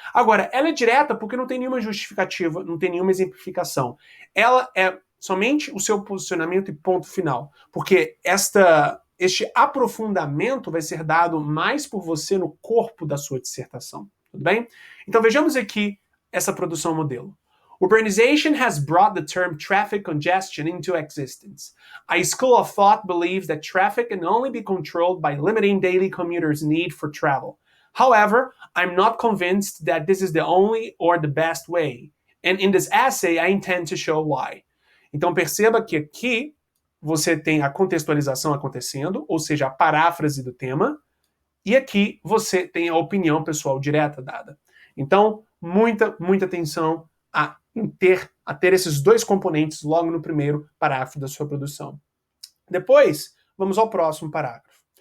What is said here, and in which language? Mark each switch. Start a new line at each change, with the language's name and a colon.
Portuguese: Agora, ela é direta porque não tem nenhuma justificativa, não tem nenhuma exemplificação. Ela é somente o seu posicionamento e ponto final. Porque este aprofundamento vai ser dado mais por você no corpo da sua dissertação. Tudo bem? Então vejamos aqui essa produção modelo.
English: Urbanization has brought the term traffic congestion into existence. A school of thought believes that traffic can only be controlled by limiting daily commuters' need for travel. However, I'm not convinced that this is the only or the best way. And in this essay, I intend to show why.
Portuguese: Então perceba que aqui você tem a contextualização acontecendo, ou seja, a paráfrase do tema, e aqui você tem a opinião pessoal direta dada. Então, muita atenção a ter esses dois componentes logo no primeiro parágrafo da sua produção. Depois, vamos ao próximo parágrafo.